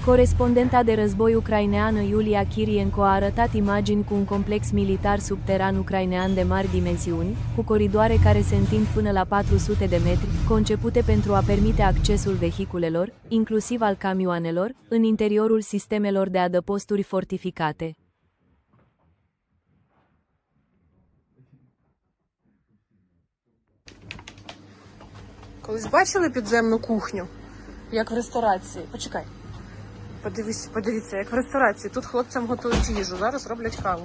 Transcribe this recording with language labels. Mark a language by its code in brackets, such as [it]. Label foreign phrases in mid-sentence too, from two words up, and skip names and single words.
[ro] Corespondenta de război ucraineană Iulia Kirienko a arătat imagini cu un complex militar subteran ucrainean de mari dimensiuni, cu coridoare care se întind până la 400 de metri, concepute pentru a permite accesul vehiculelor, inclusiv al camioanelor, în interiorul sistemelor de adăposturi fortificate. [uk] Колись бачили підземну кухню, як в ресторації? Почекай. Подивіться, як в ресторації. Тут хлопцям готують їжу, зараз роблять каву.